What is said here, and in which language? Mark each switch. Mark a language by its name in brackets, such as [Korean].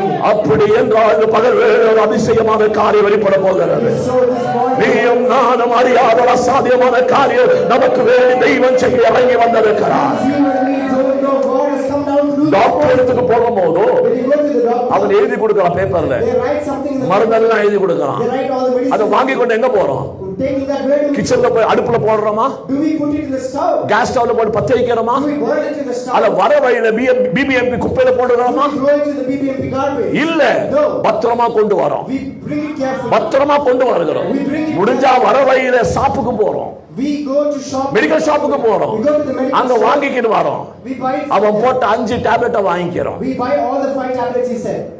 [Tamil] அப்படி என்றால் பகல் வேறு அதிசயமான காரியம் வெளிப்பட போகிறது. [English] so this morning, [Tamil] நீயும் நானும் அறியாத அசாத்தியமான காரியம் நமக்கு வேறு தெய்வம் செய்ய இறங்கி வந்திருக்கிறார். [English] you and me don't know God has come down to do. [Tamil] Doctor இடத்துக்கு போகும்போது [English] When you go to the doctor, [Tamil] அவன் எழுதி கொடுக்கிறான் பேப்பர்ல, [English] they write something in the [Tamil] மருந்தெல்லாம் எழுதி கொடுக்கிறான். [English] they write all the medicine. [Tamil] அதை வாங்கி கொண்டு எங்க போறோம்? [English] Taking that where do [Tamil] கிச்சன்ல போய் அடுப்புல போடுறோமா? [English] we put it in the stove? [Tamil] Case ஸ்டவ்ல போட்டு பத்த வைக்கிறோமா? [English] Do we burn it in the stove? [Tamil] அத வர வழியில பிபிஎம்பி குப்பையில போடுறோமா? [English] Do we throw it in the BBMP garbage? [Tamil] இல்ல, [English] No. [Tamil] பத்திரமா கொண்டு வரோம். [English] We bring it carefully. [Tamil] பத்திரமா கொண்டு வருகிறோம். முடிஞ்சா வர வழியில ஷாப்புக்கு போறோம், [English] We go to shop. [Tamil] Medical ஷாப்புக்கு போறோம், [English] We go to the medical [Tamil] அங்க [English] shop. [Tamil] வாங்கிக்கிட்டு வரோம். [English] We buy it. [Tamil] அவன் போட்ட 5 டேப்லெட்டை வாங்கிக்கிறோம். [English] We buy all the 5 tablets he said.